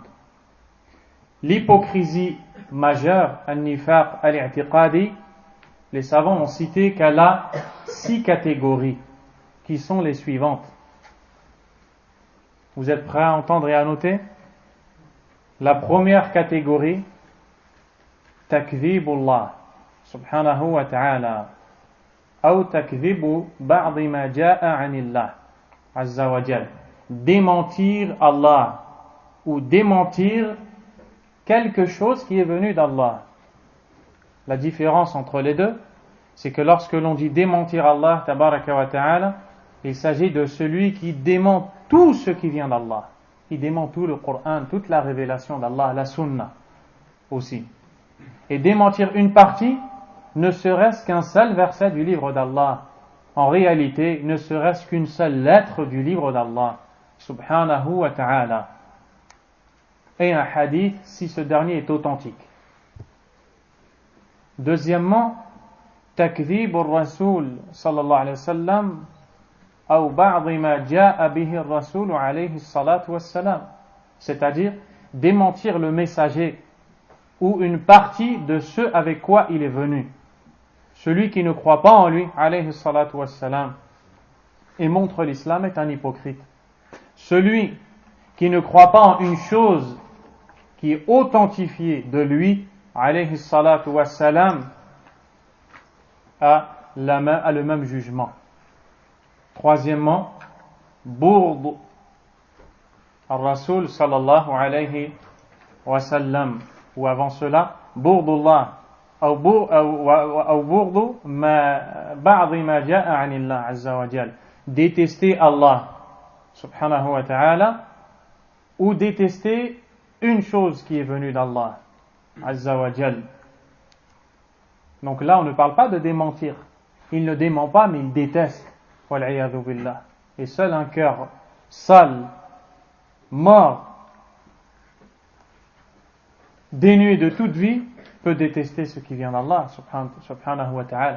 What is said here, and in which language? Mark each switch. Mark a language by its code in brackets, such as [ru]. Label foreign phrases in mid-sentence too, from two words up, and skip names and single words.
[fr] L'hypocrisie majeure, [ar] النفاق الاعتقادي, [fr] les savants ont cité qu'elle a 6 catégories qui sont les suivantes. Vous êtes prêts à entendre et à noter? La première catégorie, [ar] تكذيب الله سبحانه وتعالى, ou تكذيب بعض ما جاء عن الله عز وجل, [fr] démentir Allah ou démentir quelque chose qui est venu d'Allah. La différence entre les deux, c'est que lorsque l'on dit démentir Allah [ar] تبارك وتعالى, [fr] il s'agit de celui qui dément tout ce qui vient d'Allah. Il dément tout le Coran, toute la révélation d'Allah, la sunna aussi. Et démentir une partie, ne serait-ce qu'un seul verset du livre d'Allah. En réalité, ne serait-ce qu'une seule lettre du livre d'Allah, [ar] سبحانه وتعالى. [fr] Et un hadith, si ce dernier est authentique. Deuxièmement, [ar] تكذيب الرسول صلى الله عليه وسلم ou بعض ما جاء به الرسول عليه الصلاة والسلام, [fr] c'est-à-dire démentir le messager ou une partie de ce avec quoi il est venu. Celui qui ne croit pas en lui [ar] عليه الصلاة والسلام [fr] et montre l'islam est un hypocrite. Celui qui ne croit pas en une chose qui est authentifiée de lui [ar] عليه الصلاة والسلام [fr] a le même jugement. [ar] Troisièmement, بغض الرسول صلى الله عليه وسلم, [fr] ou avant cela, [ar] بغض الله, ou بغض بعض ما جاء عن الله عز وجل, [fr] détester Allah [ar] سبحانه وتعالى, [fr] ou détester une chose qui est venue d'Allah [ar] عز وجل. [fr] Donc là, on ne parle pas de démentir. Il ne dément pas, mais il déteste. [ar] والعياذ بالله. [fr] Et seul un cœur sale, mort, dénué de toute vie, peut détester ce qui vient d'Allah [ar] سبحانه وتعالى.